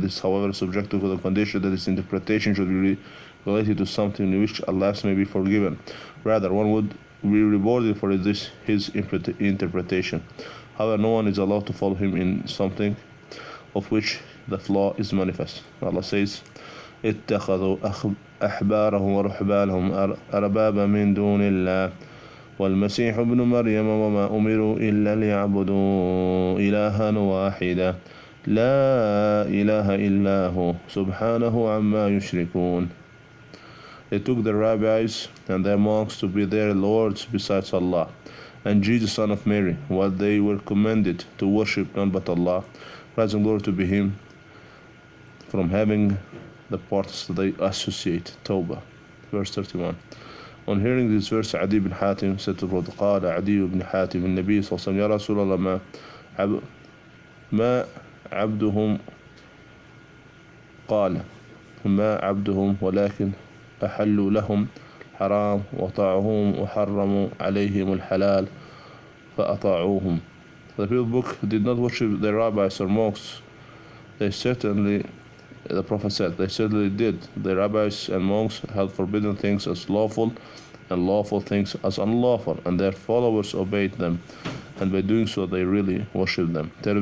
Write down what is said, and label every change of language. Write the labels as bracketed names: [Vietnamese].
[English] This, however, is subject to the condition that his interpretation should be related to something in which a lapse may be forgiven. Rather, one would be rewarded for his interpretation. However, no one is allowed to follow him in something of which the flaw is manifest. Allah says, [Arabic] اتخذوا أحبارهم ورهبانهم أربابا من دون الله والمسيح ابن مريم وما أمروا إلا ليعبدوا إلها واحدا لا إله إلا هو سبحانه عما يشركون. [English] They took their rabbis and their monks to be their lords besides Allah, and Jesus son of Mary, while they were commanded to worship none but Allah, praise and glory to be Him, from having the parts that they associate. Tawbah, verse 31. On hearing this verse, Adi ibn Hatim said to the Prophet, [Arabic] قال عدي بن حاتم النبي صلى الله عليه وسلم يا رسول الله ما عبدهم قال ما عبدهم ولكن أحلوا لهم حرام وطاعوهم وحرموا عليهم الحلال فأطاعوهم. [English] The people book did not worship their rabbis or monks. The Prophet said, they certainly did. The rabbis and monks held forbidden things as lawful and lawful things as unlawful, and their followers obeyed them, and by doing so they really worshipped them.